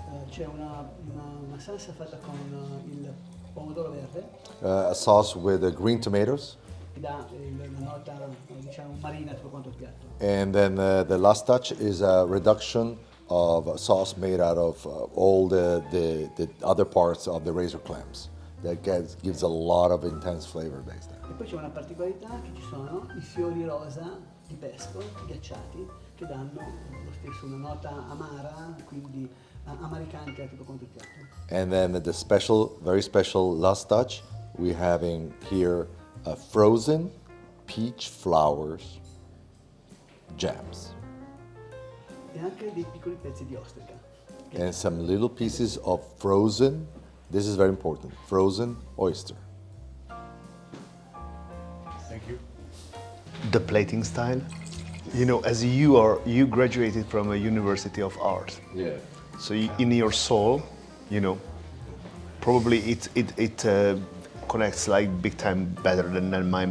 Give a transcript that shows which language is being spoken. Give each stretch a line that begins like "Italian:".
Italian: C'è una salsa fatta con il pomodoro verde
English: A sauce with green tomatoes.
Italian: che dà la nota, diciamo, marina tutto quanto il piatto.
English: And then the last touch is a reduction of sauce made out of all the other parts of the razor clams. That gives a lot of intense flavor based there.
Italian: E poi c'è una particolarità che ci sono i fiori rosa di pesco ghiacciati che danno lo stesso una nota amara, quindi amaricante a tutto quanto il piatto.
English: And then the special, very special last touch, we having here frozen peach flowers jams.
Italian: E anche dei piccoli pezzi di ostrica.
English: And some little pieces of frozen, this is very important, frozen oyster. Thank you. the plating style. As you graduated from a university of art. Yeah. So in your soul, probably it connects like big time better than mine.